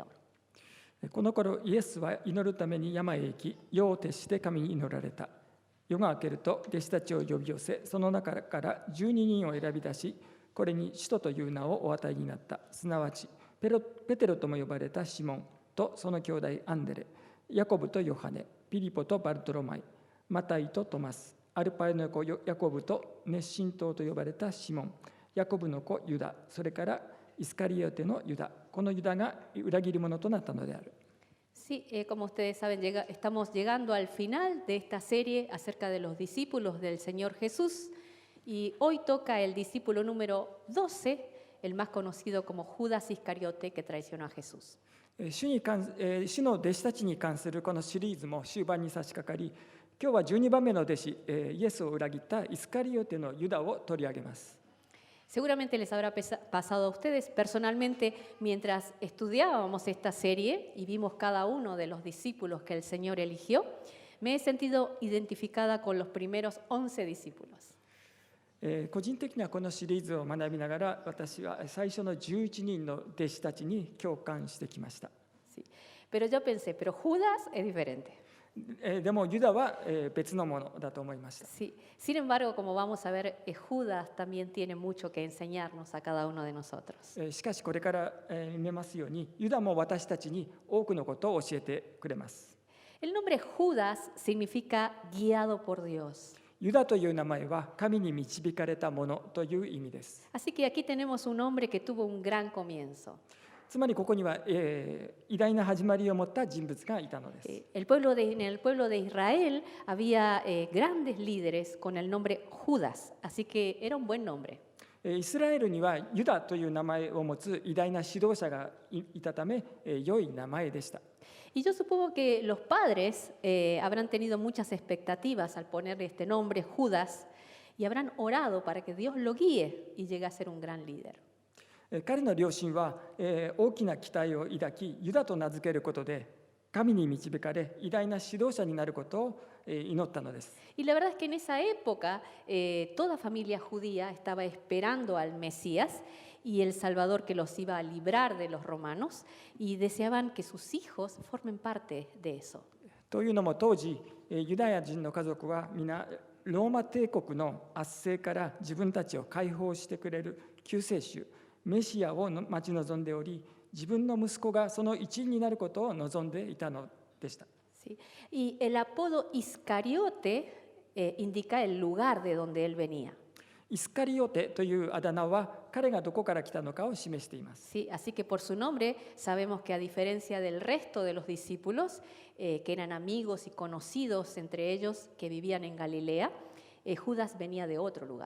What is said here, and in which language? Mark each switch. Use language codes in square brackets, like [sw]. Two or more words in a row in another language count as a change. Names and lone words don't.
[ja] この頃イエスは祈るために山へ行き、夜を徹して神に祈られた。夜が明けると弟子たちを呼び寄せ、その中から12人を選び出し、これに使徒という名をお与えになった。すなわちペテロとも呼ばれたシモンとその兄弟アンデレ、ヤコブとヨハネ、ピリポとバルトロマイ、マタイとトマス、アルパイの子ヤコブと熱心党と呼ばれたシモン、ヤコブの子ユダ、それからイスカリオテのユダ、このユダが裏切り者となったのである。 [es] Sí, como ustedes saben, estamos llegando al final de esta serie acerca de los discípulos del Señor Jesús y hoy toca el discípulo número 12, el más conocido como Judas Iscariote, que traicionó a Jesús. [ja] 主の弟子たちに関するこのシリーズも終盤に差し掛かり、今日は12番目の弟子、イエスを裏切ったイスカリオテのユダを取り上げます。 [es] Seguramente les habrá pasado a ustedes personalmente mientras estudiábamos esta serie y vimos cada uno de los discípulos que el Señor eligió. Me he sentido identificada con los primeros 11 discípulos. [ja] 個人的にはこのシリーズを学びながら、私は最初の11人の弟子たちに共感してきました。 [es] Sí. Pero yo pensé, pero Judas es diferente. [ja] でもユダは別のものだと思いました。 [es] Sí. Sin embargo, como vamos a ver, Judas también tiene mucho que enseñarnos a cada uno de nosotros. [ja] しかしこれから見ますように、ユダも私たちに多くのことを教えてくれます。 [es] El nombre Judas significa guiado por Dios. [ja] ユダという名前は神に導かれたものという意味です。 [es] Así que aquí tenemos un hombre que tuvo un gran comienzo. [ja] つまりここには、偉大な始まりを持った人物がいたのです。 [es] En el pueblo de Israel había grandes líderes con el nombre Judas, así que era un buen nombre. [ja] イスラエルにはユダという名前を持つ偉大な指導者がいたため、良い名前でした。 [es] Y yo supongo que los padres habrán tenido muchas expectativas al ponerle este nombre Judas y habrán orado para que Dios lo guíe y llegue a ser un gran líder. [ja] 彼の両親は、大きな期待を抱き、ユダと名付けることで神に導かれ偉大な指導者になることを祈ったのです。 [es] Y la verdad es que en esa época toda familia judía estaba esperando al Mesías y el Salvador que los iba a librar de los romanos y deseaban que sus hijos formen parte de eso. [ja] というのも当時、ユダヤ人の家族は皆ローマ帝国の圧政から自分たちを解放してくれる救世主メシアを待ち望んでおり、自分の息子がその一員になることを望んでいたのでした。 [es] ¿Sí? Y el apodo Iscariote indica el lugar de donde él venía. [ja] イスカリオテというあだ名は彼がどこから来たのかを示しています。 [es] Sí, así que por su nombre sabemos que a diferencia del resto de los discípulos, que eran amigos y conocidos entre ellos que vivían en Galilea, Judas venía de otro lugar.